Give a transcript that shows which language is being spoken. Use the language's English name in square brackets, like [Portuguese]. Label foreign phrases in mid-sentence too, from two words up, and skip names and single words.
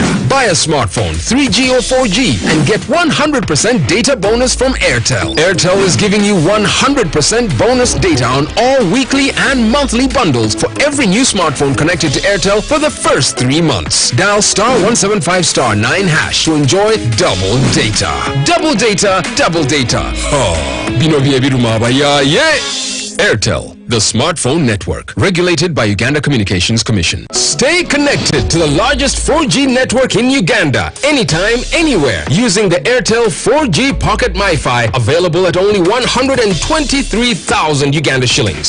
[English] Buy a smartphone, 3G or 4G, and get 100% data bonus from Airtel. Airtel is giving you 100% bonus data on all weekly and monthly bundles for every new smartphone connected to Airtel for the first 3 months. Dial *175*9# to enjoy Double Data. Double Data, Double Data. Oh, bino bie biruma ba ya ye. Airtel, the smartphone network, regulated by Uganda Communications Commission. Stay connected to the largest 4G network in Uganda, anytime, anywhere, using the Airtel 4G Pocket MiFi, available at only 123,000 Uganda shillings.